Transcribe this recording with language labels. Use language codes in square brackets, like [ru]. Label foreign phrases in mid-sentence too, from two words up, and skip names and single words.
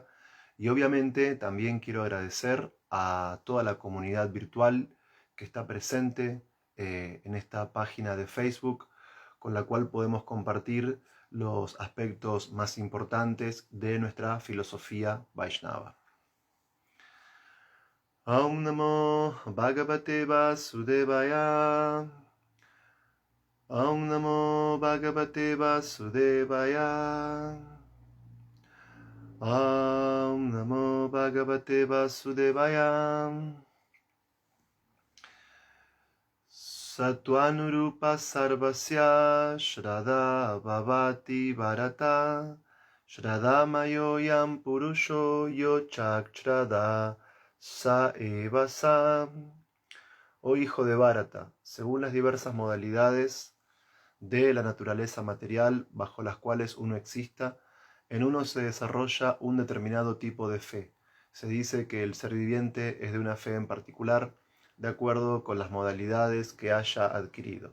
[es] Y obviamente también quiero agradecer a toda la comunidad virtual que está presente en esta página de Facebook, con la cual podemos compartir los aspectos más importantes de nuestra filosofía Vaishnava. [sa] ॐ नमो भगवते वासुदेवाय. ॐ नमो भगवते वासुदेवाय. ॐ नमो भगवते वासुदेवाय. सत्त्वानुरूपा सर्वस्य श्रद्धा भवति भारत. श्रद्धामयोऽयं पुरुषो यो यच्छ्रद्धः स एव सः. [es] Oh hijo de Bharata, según las diversas modalidades de la naturaleza material bajo las cuales uno exista, en uno se desarrolla un determinado tipo de fe. Se dice que el ser viviente es de una fe en particular, de acuerdo con las modalidades que haya adquirido.